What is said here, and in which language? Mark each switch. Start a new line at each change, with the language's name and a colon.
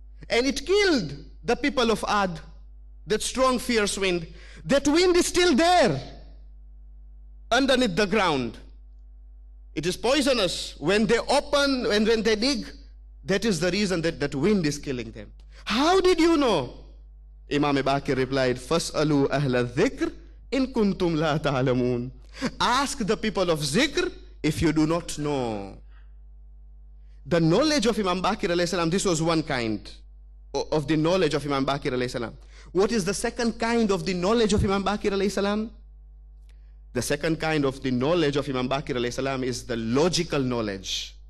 English: And it killed the people of Ad. That strong, fierce wind. That wind is still there, underneath the ground. It is poisonous. When they open and when they dig, that is the reason that that wind is killing them. How did you know?
Arabic: Imam Baqir replied, فَاسْأَلُوا أَهْلَ الذِّكْرِ إِن كُنْتُمْ لَا تَعْلَمُونَ.
English: Ask the people of zikr if you do not know. The knowledge of Imam Baqir alayhi salam, this was one kind of the knowledge of Imam Baqir alayhi salam. What is the second kind of the knowledge of Imam Baqir alayhi salam? The second kind of the knowledge of Imam Baqir alayhi salam is the logical knowledge.